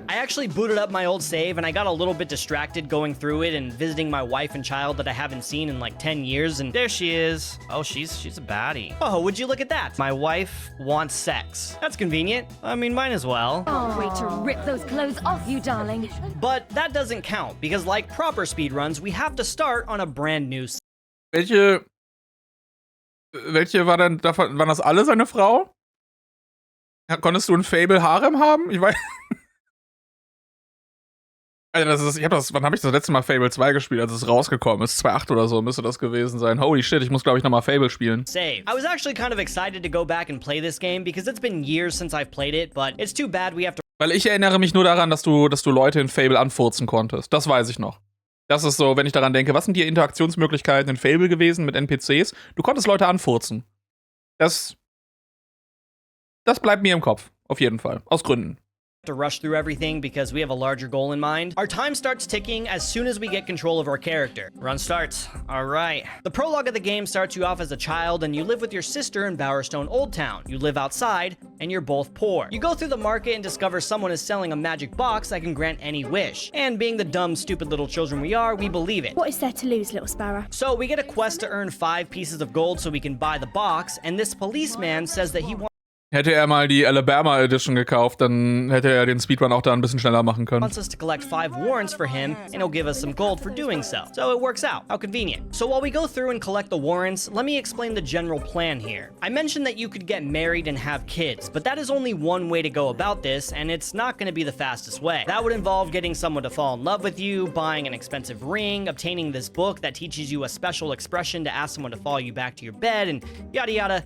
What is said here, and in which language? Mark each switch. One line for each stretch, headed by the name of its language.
English: I actually booted up my old save, and I got a little bit distracted going through it and visiting my wife and child that I haven't seen in like 10 years, and there she is. Oh, she's a baddie. Oh, would you look at that? My wife wants sex. That's convenient. I mean, mine as well. Can't wait to rip those clothes off you, darling. But that doesn't count, because like proper speedruns, we have to start on a brand new
German: Welche war denn, waren das alle seine Frau? Konntest du ein Fable Harem haben? Ich weiß. Also wann habe ich das letzte Mal Fable 2 gespielt, als es rausgekommen ist? 2.8 oder so müsste das gewesen sein.
English: Holy shit,
German: ich muss, glaube ich, nochmal Fable spielen.
English: Save. I was actually kind of excited to go back and play this game, because it's been years since I've played it, but it's too bad we have to.
German: Weil ich erinnere mich nur daran, dass du Leute in Fable anfurzen konntest. Das weiß ich noch. Das ist so, wenn ich daran denke, was sind die Interaktionsmöglichkeiten in Fable gewesen mit NPCs? Du konntest Leute anfurzen. Das bleibt mir im Kopf. Auf jeden Fall. Aus Gründen.
English: To rush through everything because we have a larger goal in mind. Our time starts ticking as soon as we get control of our character. Run starts. All right. The prologue of the game starts you off as a child, and you live with your sister in Bowerstone Old Town. You live outside, and you're both poor. You go through the market and discover someone is selling a magic box that can grant any wish. And being the dumb, stupid little children we are, we believe it. What is there to lose, little sparrow? So we get a quest to earn 5 pieces of gold so we can buy the box, and this policeman says that he wants
German: Hätte er mal die Alabama Edition gekauft, dann hätte er den Speedrun auch da ein bisschen schneller machen können.
English: us to collect 5 warrants for him, and he'll give us some gold for doing so. So it works out. How convenient. So while we go through and collect the warrants, let me explain the general plan here. I mentioned that you could get married and have kids, but that is only one way to go about this, and it's not going to be the fastest way. That would involve getting someone to fall in love with you, buying an expensive ring, obtaining this book that teaches you a special expression to ask someone to follow you back to your bed, and yada yada.